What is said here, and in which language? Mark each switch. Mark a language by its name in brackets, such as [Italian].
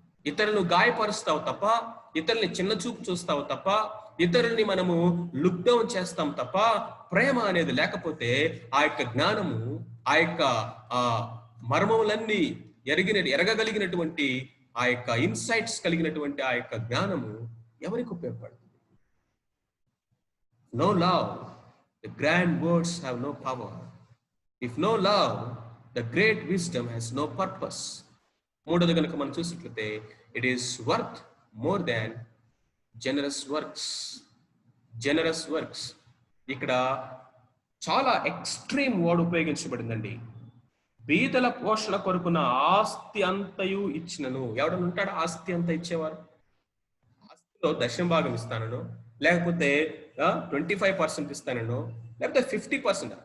[Telugu] ఇతరులను గాయపరుస్తావు తప్ప, ఇతరుల్ని చిన్న చూపు చూస్తావు తప్ప, ఇతరుల్ని మనము [English] look down [Telugu] చేస్తాం తప్ప, ప్రేమ అనేది లేకపోతే ఆ యొక్క జ్ఞానము, ఆ యొక్క మర్మములన్నీ ఎరగగలిగినటువంటి ఆ యొక్క ఇన్సైట్స్ కలిగినటువంటి ఆ యొక్క జ్ఞానము ఎవరికి ఉపయోగపడుతుంది? [English] No love, the grand words have no power. If no love, the great wisdom has no purpose. [Telugu] మూడోది కనుక మనం చూసినట్లయితే [English] it is worth more than generous works. Generous works [Telugu] ఇక్కడ చాలా ఎక్స్ట్రీమ్ వర్డ్ ఉపయోగించబడిందండి. బీదల పోషణ కొరకున్న ఆస్తి అంతయు ఇచ్చినను. ఎవడన్నా ఉంటాడా ఆస్తి అంతా ఇచ్చేవారు? ఆస్తిలో దశమ భాగం ఇస్తానను, లేకపోతే 25% ఇస్తానను, లేకపోతే 50%.